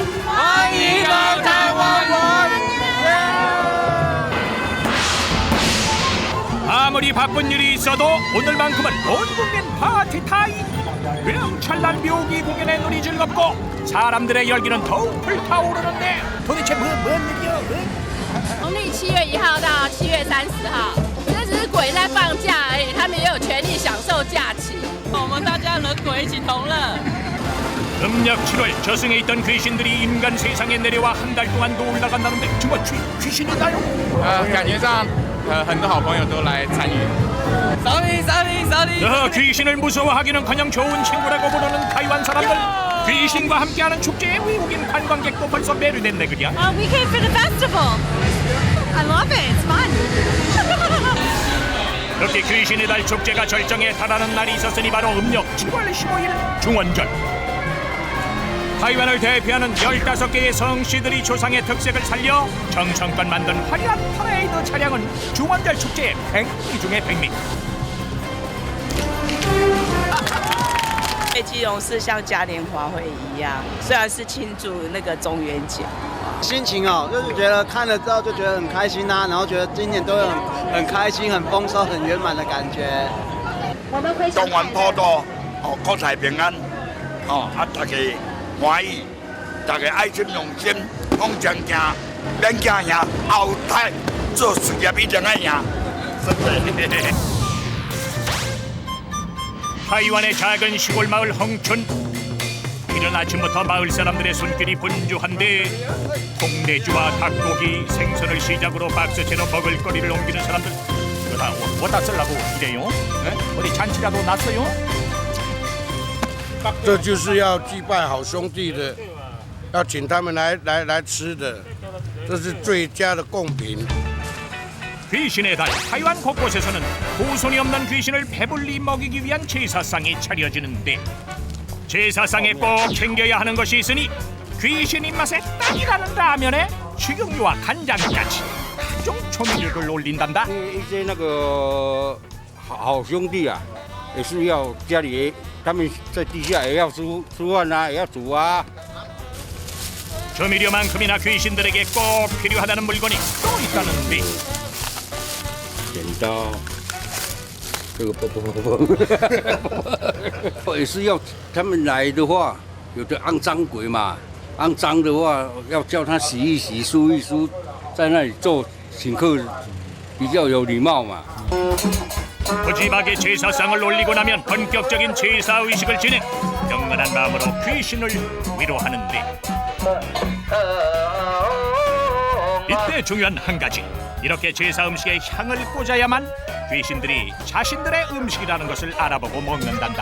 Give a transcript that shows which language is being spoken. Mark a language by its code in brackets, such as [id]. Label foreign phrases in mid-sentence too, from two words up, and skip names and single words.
[ko] 아무리 바쁜 일이 있어도 오늘만큼은 온 국민 파티 타임. 명찰난 묘기 공연의 눈이 즐겁고 사람들의 열기는 더욱 불타오르는데 도대체 뭔 일이야? [zh] 农历7月1号到7月30号，这只是鬼在放假而已，他们也有权利享受假期。我们大家人鬼一起同乐。 [ko] 음력 7월 저승에 있던 귀신들이 인간 세상에 내려와 한 달 동안 놀러간다는데 정말 귀신이나요? [zh] 感觉上很多好朋友都来参与。 [ko] 귀신을 무서워하기는커녕 좋은 친구라고 부르는 타이완 사람들. 귀신과 함께하는 축제에 외국인 관광객도 벌써 매료됐네 그냥. [en] We came for the festival. I love it. It's fun. [ko] 그렇게 귀신의 달 축제가 절정에 달하는 날이 있었으니 바로 음력 7월 15일 중원절. 타이완을 대표하는 15개의 성씨들이 조상의 특색을 살려 정성껏 만든 화려한 퍼레이드 차량은 중원절 축제의 백미 중의 백미. [zh] 基隆是像嘉年华会一样，虽然是庆祝那个中元节。心情哦，就是觉得看了之后就觉得很开心啊，然后觉得今年都有很开心、很丰收、很圆满的感觉。中元普渡，哦，国泰平安，哦，大家欢喜，大家爱心用心，往前行，免惊赢，后台做事业一定要赢，真的。 [ko] 타이완의 작은 시골 마을 홍춘. 이른 아침부터 마을 사람들의 손길이 분주한데 통내주와 닭고기, 생선을 시작으로 박스채로 먹을거리를 옮기는 사람들. 이거 다 어디다 쓰려고 이래요? 네? 어디 잔치라도 났어요? [zh] 这就是要祭拜好兄弟的，要请他们来吃的，这是最佳的贡品。 [ko] 귀신의 달 타이완 곳곳에서는 후손이 없는 귀신을 배불리 먹이기 위한 제사상이 차려지는데 제사상에 꼭 챙겨야 하는 것이 있으니 귀신 입맛에 딱이라는 라면에 식용유와 간장까지 각종 조미료를 올린단다. [zh] 一些那个好兄弟啊，也是要家里他们在地下也要吃饭啊，也要煮啊。 [ko] 조미료만큼이나 귀신들에게 꼭 필요하다는 물건이 또 있다는데. [zh] 剪刀，这个不，也是要他们来的话，有的肮脏鬼嘛，肮脏的话要叫他洗一洗、梳一梳，在那里做请客比较有礼貌嘛。 [ko] 푸짐하게 제사상을 올리고 나면 본격적인 제사 의식을 진행. 영원한 마음으로 귀신을 위로하는데 이때 중요한 한 가지. 이렇게 제사 음식에 향을 꽂아야만 귀신들이 자신들의 음식이라는 것을 알아보고 먹는단다.